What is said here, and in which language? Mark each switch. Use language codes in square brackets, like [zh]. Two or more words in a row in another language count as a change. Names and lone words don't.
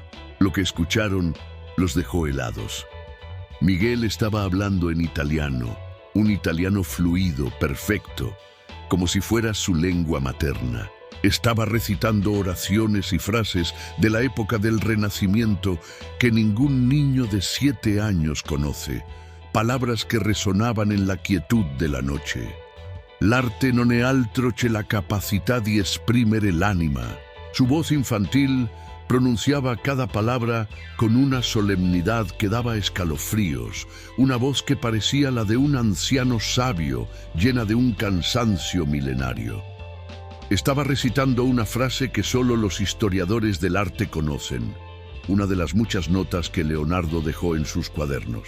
[es] Lo que escucharon los dejó helados. Miguel estaba hablando en italiano, un italiano fluido, perfecto, como si fuera su lengua materna. Estaba recitando oraciones y frases de la época del Renacimiento que ningún niño de 7 años conoce, palabras que resonaban en la quietud de la noche. [it] L'arte non è altro che la capacità di esprimere l'anima. [es] Su voz infantil pronunciaba cada palabra con una solemnidad que daba escalofríos, una voz que parecía la de un anciano sabio, llena de un cansancio milenario. Estaba recitando una frase que solo los historiadores del arte conocen, una de las muchas notas que Leonardo dejó en sus cuadernos.